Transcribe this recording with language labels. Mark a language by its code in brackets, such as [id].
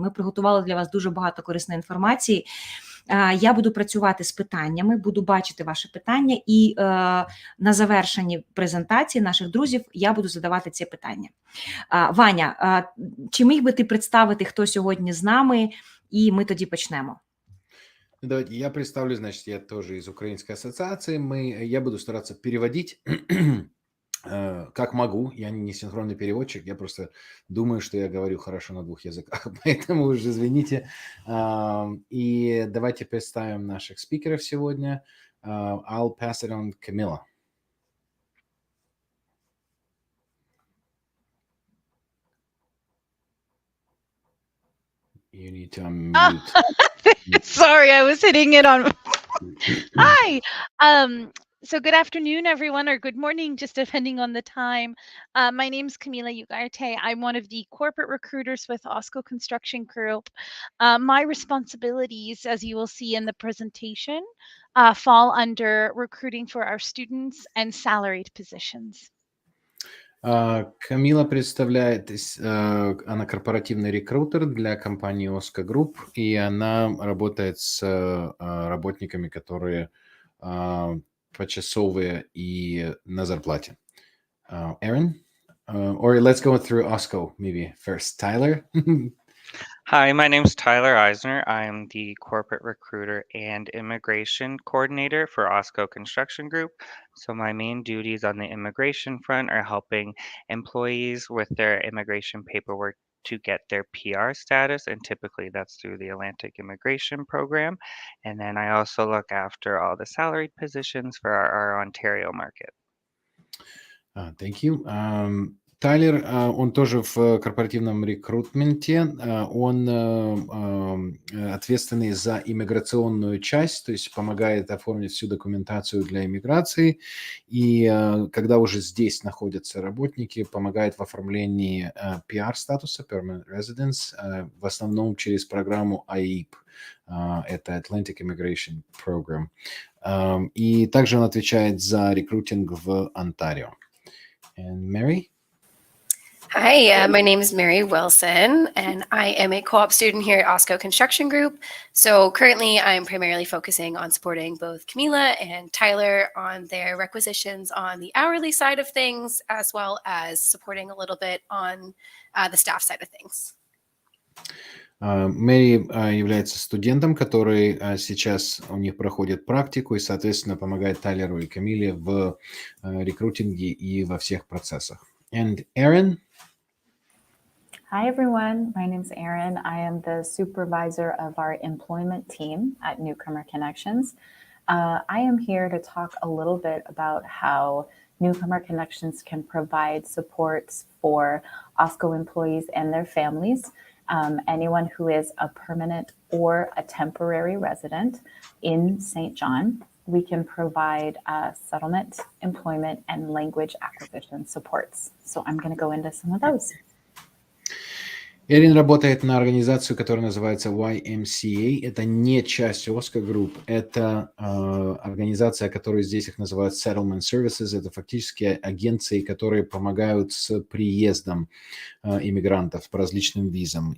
[uk] Ми приготували для вас дуже багато корисної інформації. Я буду працювати з питаннями, буду бачити ваші питання, і на завершенні презентації наших друзів я буду задавати ці питання. Ваня, чи міг би ти представити, хто сьогодні з нами, і ми тоді почнемо? [ru] Давайте я представлю, значит, я тоже из Украинской ассоциации. Я буду стараться переводить как могу. Я не синхронный переводчик, я просто думаю, что я говорю хорошо на двух языках, поэтому уже извините. И давайте представим наших спикеров сегодня. [en] I'll pass it on Camila. You need to unmute. Sorry, I was hitting it on. Hi. So good afternoon, everyone, or good morning, just depending on the time. My name is Camila Ugarte. I'm one of the corporate recruiters with OSCO Construction Group. My responsibilities, as you will see in the presentation, fall under recruiting for our students and salaried positions. [ru] Камила представляет, она корпоративный рекрутер для компании OSCO Group, и она работает с работниками, которые почасовые и на зарплате. [en] Erin, or let's go through OSCO maybe first. Tyler. Hi, my name is Tyler Eisner. I am the corporate recruiter and immigration coordinator for OSCO Construction Group. So my main duties on the immigration front are helping employees with their immigration paperwork to get their PR status, and typically that's through the Atlantic Immigration Program. And then I also look after all the salaried positions for our Ontario market. Thank you. [ru] Тайлер, он тоже в корпоративном рекрутменте, он ответственный за иммиграционную часть, то есть помогает оформить всю документацию для иммиграции, и когда уже здесь находятся работники, помогает в оформлении PR-статуса, Permanent Residence, в основном через программу AIP, это Atlantic Immigration Program, и также он отвечает за рекрутинг в Онтарио. [en] And Mary? Hi, my name is Mary Wilson, and I am a co-op student here at OSCO Construction Group. So currently, I'm primarily focusing on supporting both Camila and Tyler on their requisitions on the hourly side of things, as well as supporting a little bit on the staff side of things. [ru] Мэри является студентом, который сейчас у них проходит практику и, соответственно, помогает Тайлеру и Камиле в рекрутинге и во всех процессах. [en] And Erin? Hi, everyone. My name is Erin. I am the supervisor of our employment team at Newcomer Connections. I am here to talk a little bit about how Newcomer Connections can provide supports for OSCO employees and their families. Anyone who is a permanent or a temporary resident in St. John, we can provide settlement, employment, and language acquisition supports. So I'm going to go into some of those. [ru] Эрин работает на организацию, которая называется YMCA. Это не часть OSCO Group. Это организация, которая здесь их называют Settlement Services. Это фактически агенции, которые помогают с приездом иммигрантов по различным визам.